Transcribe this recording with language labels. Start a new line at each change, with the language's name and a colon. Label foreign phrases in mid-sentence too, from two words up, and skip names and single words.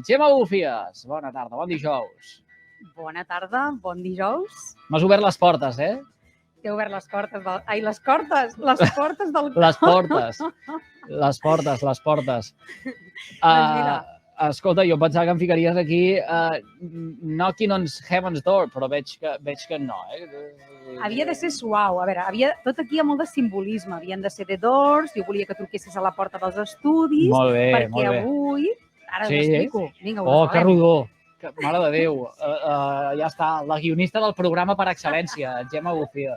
Catalan: Gemma Bufies, bona tarda, bon dijous. Bona tarda, bon dijous. M'has obert les portes, eh? T'he obert les portes del... Ai, les portes del... Les portes. Doncs mira. Escolta, jo pensava que em ficaries aquí
English: knocking on heaven's door,
Catalan: però veig que no, Havia de ser suau. A veure, tot aquí hi ha molt de simbolisme. Havien de ser The Doors, jo volia que truquessis a la porta dels estudis. Molt bé, perquè molt bé. Avui... Ara Sí? us explico. Vinga, Oh, que rodó. Mare de Déu. Ja està, la guionista del programa per excel·lència, Gemma Bufies.